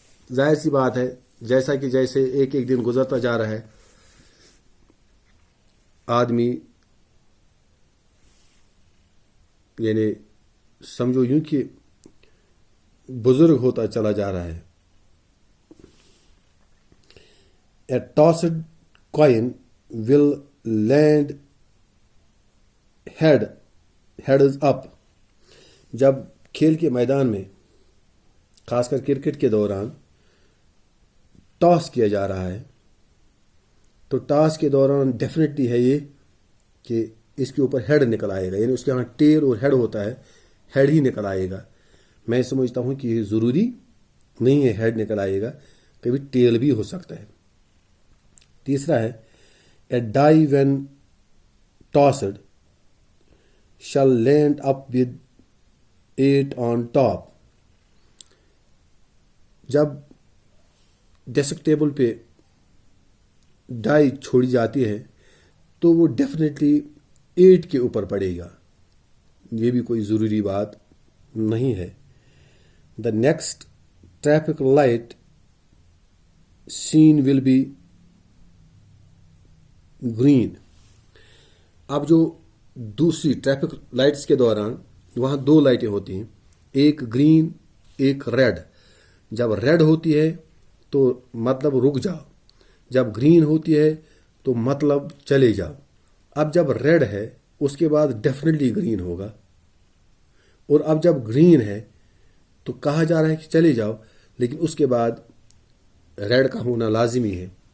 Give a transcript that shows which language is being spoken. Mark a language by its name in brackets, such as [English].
[Urdu] ظاہر سی بات ہے جیسا کہ جیسے ایک ایک دن گزرتا جا رہا ہے آدمی یعنی سمجھو یوں کہ بزرگ ہوتا چلا جا رہا ہے. [English] A tossed coin will land heads up. [Urdu] جب کھیل کے میدان میں خاص کر کرکٹ کے دوران ٹاس کیا جا رہا ہے تو ٹاس کے دوران ڈیفینیٹلی ہے یہ کہ اس کے اوپر ہیڈ نکل آئے گا، یعنی اس کے یہاں ٹیل اور ہیڈ ہوتا ہے، ہیڈ ہی نکل آئے گا. میں سمجھتا ہوں کہ یہ ضروری نہیں ہے ہیڈ نکل آئے گا، کبھی ٹیل بھی ہو سکتا ہے. [English] تیسرا ہے a die when tossed shall land up with 8 on top. [Urdu] جب ڈیسک ٹیبل پہ ڈائی چھوڑی جاتی ہے تو وہ ڈیفینیٹلی 8 کے اوپر پڑے گا، یہ بھی کوئی ضروری بات نہیں ہے. [English] The next traffic light seen will be green. [Urdu] اب جو دوسری ٹریفک لائٹس کے دوران وہاں 2 لائٹیں ہوتی ہیں، ایک گرین ایک ریڈ. جب ریڈ ہوتی ہے تو مطلب رک جاؤ، جب گرین ہوتی ہے تو مطلب چلے جاؤ. اب جب ریڈ ہے اس کے بعد ڈیفینیٹلی گرین ہوگا، اور اب جب گرین ہے تو کہا جا رہا ہے کہ چلے جاؤ لیکن اس کے بعد ریڈ کا ہونا لازمی ہے.